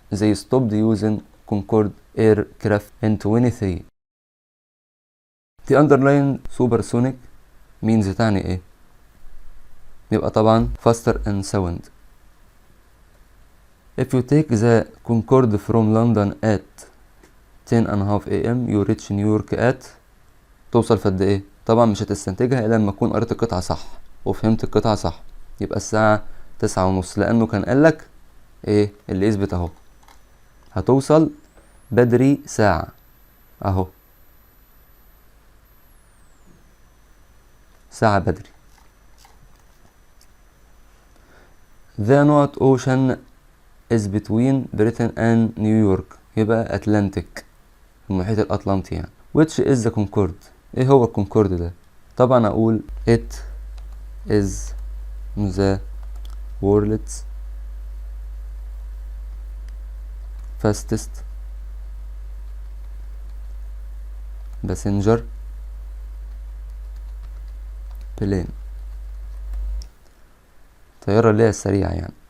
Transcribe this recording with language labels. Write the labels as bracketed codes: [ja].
[en] they stopped using Concorde aircraft in 23. the underlying supersonic means [ar] تعني ايه؟ يبقى طبعا [en] faster in sound. if you take the Concorde from London at 10:30 a.m. you reach New York at، [ar] توصل في قد ايه؟ طبعا مش هتستنتجها الا لما تكون قريت القطعة صح وفهمت القطعة صح، يبقى الساعة 9:30، لانه كان قالك ايه اللي يثبت اهو، هتوصل بدري ساعة اهو، ساعة بدري. [en] the North Ocean is between Britain and New York، يبقى Atlantic، [ar] المحيط الأطلنطي يعني. [en] which is the Concorde، [ar] ايه هو الكونكورد ده؟ طبعا اقول [en] it is the world's fastest passenger plane، [ar] طيارة اللي هي السريعة يعني.